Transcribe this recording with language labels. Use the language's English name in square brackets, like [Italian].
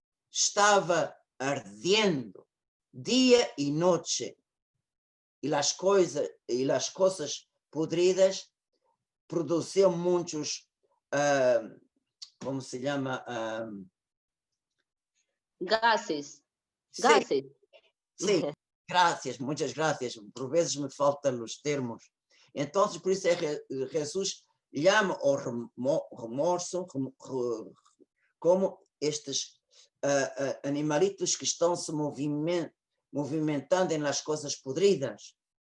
[Portuguese] Estava ardendo dia e noite, e as coisas podridas produziam muitos, como se chama, gases. [Spanish] Sí, [Portuguese] Gases. [Spanish] sí, gracias, muchas gracias. [Portuguese] Por vezes [Spanish] me faltan [Portuguese] os termos. Então, por isso Jesus [Spanish] llama [Portuguese] o remorso como estes animalitos que estão se movimentando nas coisas podridas.